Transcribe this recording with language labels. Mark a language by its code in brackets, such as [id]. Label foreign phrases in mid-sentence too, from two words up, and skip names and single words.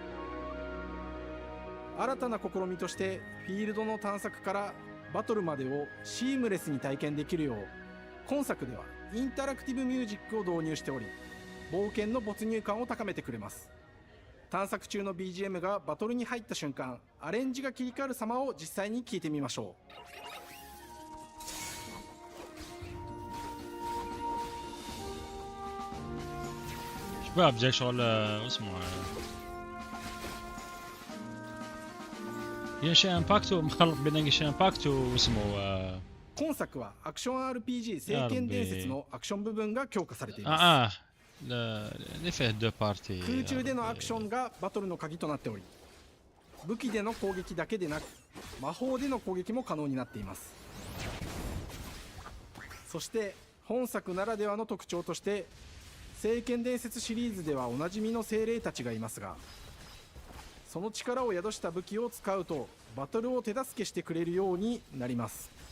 [ja] 新たな試みとしてフィールドの探索からバトルまでをシームレスに体験できるよう、今作ではインタラクティブミュージックを導入しており、冒険の没入感を高めてくれます。探索中の BGM がバトルに入った瞬間、アレンジが切り替わる様を実際に聞いてみましょう。 [ar] شباب جاي شغل اسمه جنشن امباكت مخلط بين جنشن امباكت واسمه [ja] 今作はアクション RPG 聖剣伝説のアクション部分が強化されています。空中でのアクションがバトルの鍵となっており、武器での攻撃だけでなく魔法での攻撃も可能になっています。そして本作ならではの特徴として、聖剣伝説シリーズではおなじみの精霊たちがいますが、その力を宿した武器を使うとバトルを手助けしてくれるようになります。